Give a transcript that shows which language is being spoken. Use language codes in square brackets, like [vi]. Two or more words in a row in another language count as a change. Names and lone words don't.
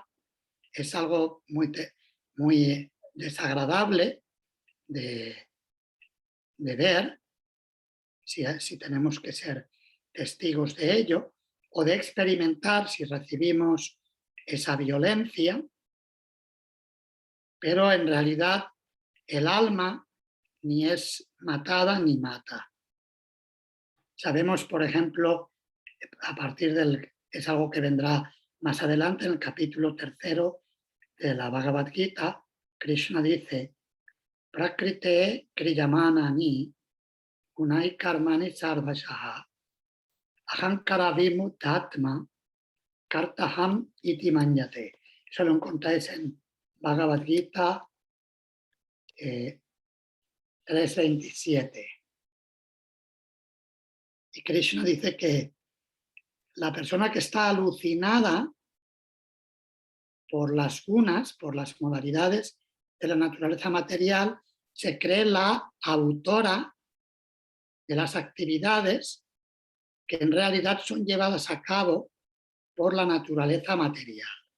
[es] es algo muy desagradable de ver, si tenemos que ser testigos de ello, o de experimentar si recibimos esa violencia, pero en realidad el alma ni es matada ni mata. Sabemos, por ejemplo, a partir es algo que vendrá más adelante en el capítulo 3 de la Bhagavad Gita, Krishna dice: [sa] Prakrite kriyamanani gunai karmani sarvashaha ahankara vimutatma kartaham iti manyate. [es] Eso lo encontráis en Bhagavad Gita 3:27. Y Krishna dice que la persona que está alucinada por las gunas, por las modalidades de la naturaleza material, se cree la autora de las actividades que en realidad son llevadas a cabo por la naturaleza material.